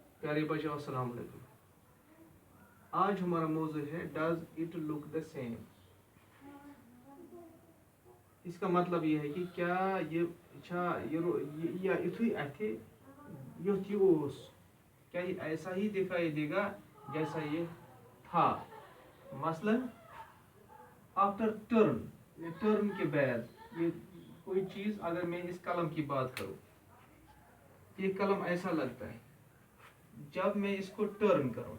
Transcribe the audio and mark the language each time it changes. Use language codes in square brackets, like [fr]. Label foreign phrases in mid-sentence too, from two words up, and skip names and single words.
[ur] پیارے بچوں السلام علیکم۔ آج ہمارا موضوع ہے [en] does it look the same. [ur] اس کا مطلب یہ ہے کہ کیا یہ [ks] या इथुई अथे युथ ओस, [ur] کیا یہ ایسا ہی دکھائی دے گا جیسا یہ تھا. मसलन [en] after turn [ur] کے بعد یہ کوئی چیز، اگر میں اس قلم کی بات کروں، یہ قلم ایسا لگتا ہے جب میں اس کو ٹرن کروں.